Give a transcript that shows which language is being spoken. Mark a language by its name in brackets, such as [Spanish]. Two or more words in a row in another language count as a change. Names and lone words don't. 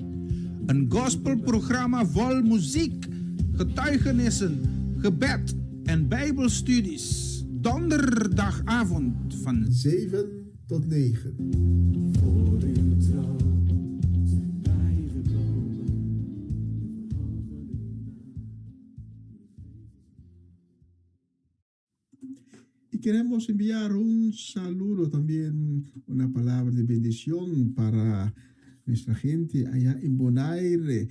[Dutch] Een gospelprogramma vol muziek, getuigenissen, gebed en bijbelstudies. Donderdagavond van 7 tot 9. Voor uw trouw zijn wij gekomen. [Spanish] Y queremos enviar un saludo también, una palabra de bendición para nuestra gente allá en Bonaire.